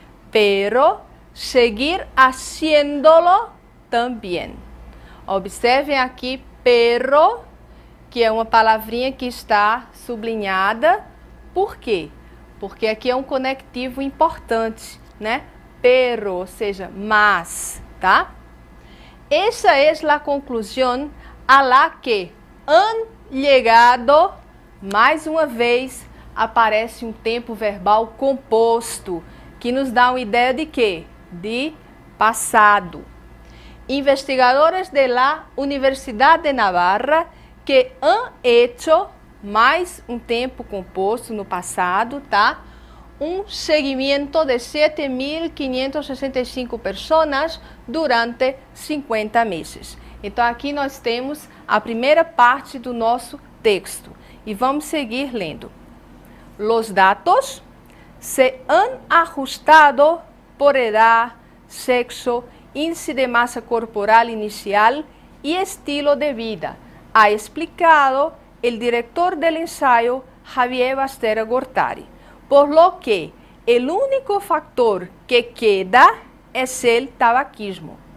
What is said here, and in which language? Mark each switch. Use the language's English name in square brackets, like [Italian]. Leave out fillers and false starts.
[Spanish] pero seguir haciéndolo también. [Portuguese] Observem aqui, pero, que é uma palavrinha que está sublinhada. Por quê? Porque aqui é um conectivo importante, né? Pero, ou seja, mas, tá? Essa é a conclusão [Spanish] a la que han llegado. [Portuguese] Mais uma vez aparece um tempo verbal composto, que nos dá uma ideia de quê? De passado. [Spanish] Investigadores de la Universidad de Navarra que han hecho, [Portuguese] mais um tempo composto no passado, tá? Um seguimento de 7.565 pessoas durante 50 meses. Então, aqui nós temos a primeira parte do nosso texto. E vamos seguir lendo. [Spanish] Los datos se han ajustado por edad, sexo, índice de masa corporal inicial y estilo de vida, ha explicado el director del ensayo Javier Bastera Gortari, por lo que el único factor que queda es el tabaquismo.